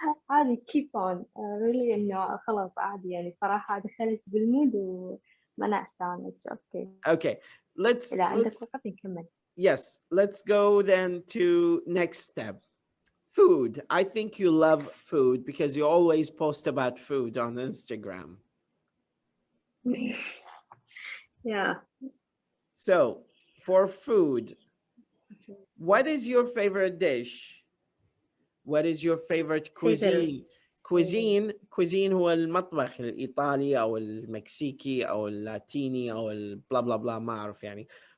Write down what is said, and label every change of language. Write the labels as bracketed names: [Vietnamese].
[Arabic] عادي [English] keep on really [Arabic] إنه خلاص عادي يعني صراحة دخلت بالمود وما نعسان. [English] It's okay. Okay, [Arabic] إذا عندك وقت نكمل. [English] Yes, let's go then to next step. Food. I think you love food because you always post about food on Instagram. Yeah. So for food, what is your favorite dish? What is your favorite cuisine? [Arabic] Cuisine هو المطبخ الإيطالي أو المكسيكي أو اللاتيني أو blah blah blah ما أعرف يعني.